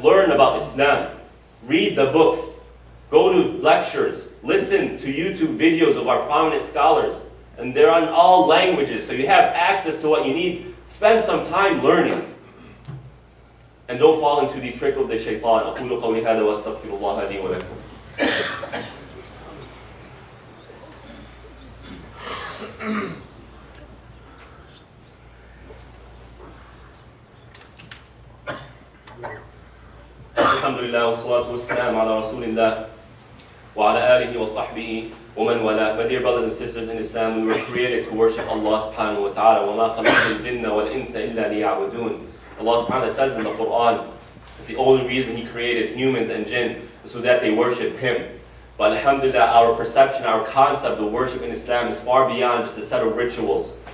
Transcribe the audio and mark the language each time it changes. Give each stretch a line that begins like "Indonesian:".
English: Learn about Islam. Read the books. Go to lectures. Listen to YouTube videos of our prominent scholars And they're on all languages, so you have access to what you need. Spend some time learning. And don't fall into the trick of the shaitan.
Arabic: أقول قولي هذا وأستغفر الله لي ولكم. الحمد لله والصلاة والسلام على رسول الله وعلى آله وصحبه ومن والاه.
English: My dear brothers and sisters in Islam, we were created to worship Allah subhanahu wa ta'ala.
Arabic: وَمَا خَلَقْتُ الْجِنَّ وَالْإِنسَ إِلَّا لِيَعْبُدُونَ.
English: Allah subhanahu wa ta'ala says in the Quran that the only reason He created humans and jinn is so that they worship Him. But alhamdulillah, our perception, our concept of worship in Islam is far beyond just a set of rituals.